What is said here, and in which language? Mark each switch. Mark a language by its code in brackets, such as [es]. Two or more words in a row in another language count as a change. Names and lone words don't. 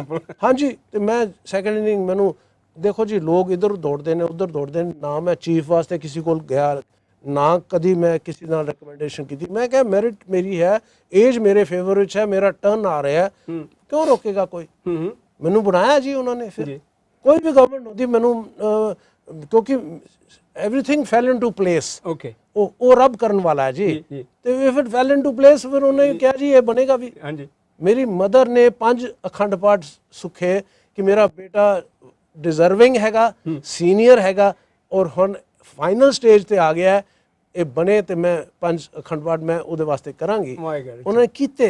[pa] ਹਾਂਜੀ, ਤੇ ਮੈਂ [en] second inning [pa] ਮੈਨੂੰ ਦੇਖੋ ਜੀ, ਲੋਕ ਇੱਧਰ ਦੌੜਦੇ ਨੇ ਉੱਧਰ ਦੌੜਦੇ ਨੇ, ਨਾ ਮੈਂ ਚੀਫ ਵਾਸਤੇ ਕਿਸੇ ਕੋਲ ਗਿਆ, ਨਾ ਕਦੀ ਮੈਂ ਕਿਸੇ ਨਾਲ ਰਿਕਮੈਂਡੇਸ਼ਨ ਕੀਤੀ। ਮੈਂ ਕਿਹਾ ਮੈਰਿਟ ਮੇਰੀ ਹੈ, ਏਜ ਮੇਰੇ ਫੇਵਰ ਵਿੱਚ ਹੈ, ਮੇਰਾ ਟਰਨ ਆ ਰਿਹਾ, ਕਿਉਂ ਰੋਕੇਗਾ ਕੋਈ? ਮੈਨੂੰ ਬਣਾਇਆ ਜੀ ਉਹਨਾਂ ਨੇ। ਫਿਰ ਕੋਈ ਵੀ ਗਵਰਨਮੈਂਟ ਹੁੰਦੀ ਮੈਨੂੰ, ਕਿਉਂਕਿ [en] everything fell into place। [pa] ਓਕੇ, ਉਹ ਰੱਬ ਕਰਨ ਵਾਲਾ ਹੈ ਜੀ। ਤੇ [en] if it fell into place [pa] ਫਿਰ ਉਹਨੇ ਕਿਹਾ ਜੀ ਇਹ ਬਣੇਗਾ ਵੀ। ਹਾਂਜੀ। ਮੇਰੀ ਮਦਰ ਨੇ 5 ਅਖੰਡ ਪਾਠ ਸੁੱਖੇ ਕਿ ਮੇਰਾ ਬੇਟਾ ਡਿਜ਼ਰਵਿੰਗ ਹੈਗਾ, ਸੀਨੀਅਰ ਹੈਗਾ, ਔਰ ਹੁਣ [en] final stage [pa] ਤੇ ਆ ਗਿਆ ਹੈ, ਇਹ ਬਣੇ ਤੇ ਮੈਂ 5 ਅਖੰਡ ਪਾਠ ਮੈਂ ਉਹਦੇ ਵਾਸਤੇ ਕਰਾਂਗੀ। ਉਹਨਾਂ ਨੇ ਕੀਤੇ।